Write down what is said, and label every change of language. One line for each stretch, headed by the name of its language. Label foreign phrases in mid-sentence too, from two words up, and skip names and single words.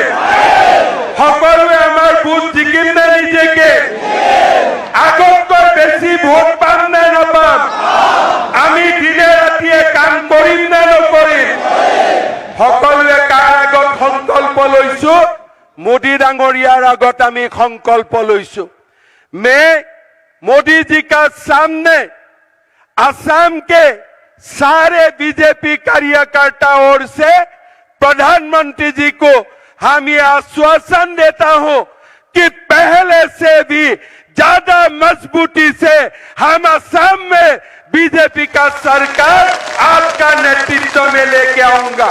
Assamese: সকলোৱে আমাৰ ভোট জিকিম নে নিজেকে? আগতকৈ বেছি ভোট পাম নে নাপাম? আমি দিনে ৰাতিয়ে কাম কৰিম নে নকৰিম? সকলোৱে কাৰ আগত সংকল্প লৈছো? মোদী ডাঙৰীয়াৰ আগত আমি সংকল্প লৈছু।
Hindi: मैं मोदी जी का सामने असम के सारे बीजेपी कार्यकर्ता ओर से प्रधानमंत्री जी को हम ये आश्वासन देता हूं कि पहले से भी ज्यादा मजबूती से हम असम में बीजेपी का सरकार आपका नेतृत्व में लेके आऊंगा।